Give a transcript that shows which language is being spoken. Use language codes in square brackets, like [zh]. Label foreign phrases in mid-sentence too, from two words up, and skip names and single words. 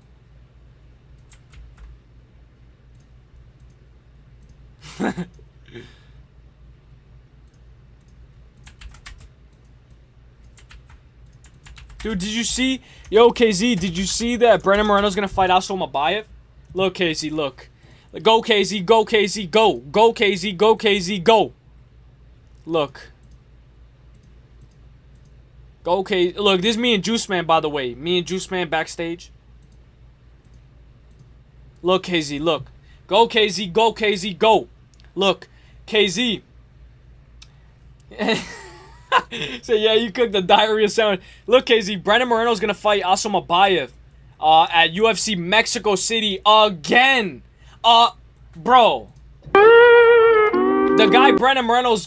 [en] Dude, did you see? Yo, KZ, did you see that Brandon Moreno's gonna fight Aso Mabayev? Look, KZ, look. Go, KZ, go, KZ, go. Go, KZ, go, KZ, go. Look. Go, KZ. Look, this is me and Juice Man, by the way. Me and Juice Man backstage. Look, KZ, look. Go, KZ, go, KZ, go. Look, KZ. So, yeah, you cooked the diarrhea sandwich. Look, KZ, Brandon Moreno's going to fight Aso Mabayev at UFC Mexico City again. Bro. The guy, Brandon Moreno's...